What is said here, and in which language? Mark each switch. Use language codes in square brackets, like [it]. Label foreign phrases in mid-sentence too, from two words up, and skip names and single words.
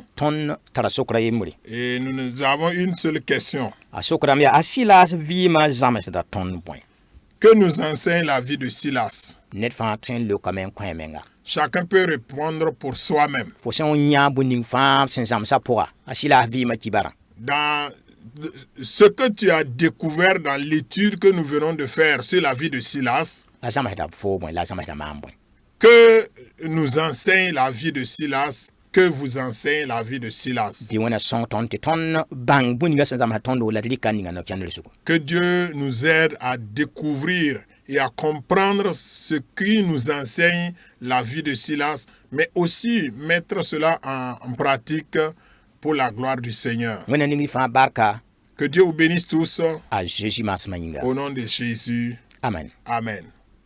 [mos] Tõnd tara sokra yembre. [fr] et nous avons une seule question. [mos] A sokrame yaa a sɩlaas vɩɩmã zãmsda tõnd bõe. [fr] Que nous enseigne la vie de Silas? [mos] Ned fãa tõe n leokame n kõ menga. [fr] Chacun peut répondre pour soi-même. [mos] Fo sẽn yã bũmb-ning fãa sẽn zãmsã pʋga a sɩlaas vɩɩmã kibarã. [fr] Dans ce que tu as découvert dans l'étude que nous venons de faire sur la vie de Silas, [mos] A zãmsda foo bõe la a zãmsda maan bõe. [fr] que nous enseigne la vie de Silas, que vous enseigne la vie de Silas. [mos] Bɩ wẽna sõng tõnd tɩ tõnd bãng bũmb-ningã sẽn zãmsã tõnd la d rɩka ninga no-kẽndr zugu. [fr] Que Dieu nous aide à découvrir et à comprendre ce qui nous enseigne la vie de Silas, mais aussi mettre cela en pratique pour la gloire du Seigneur. [mos] Wẽna ning fãa barka [fr] Que Dieu vous bénisse tous [mos] a Jésus maasmã yĩnga. [fr] au nom de Jésus. Amen. Amen.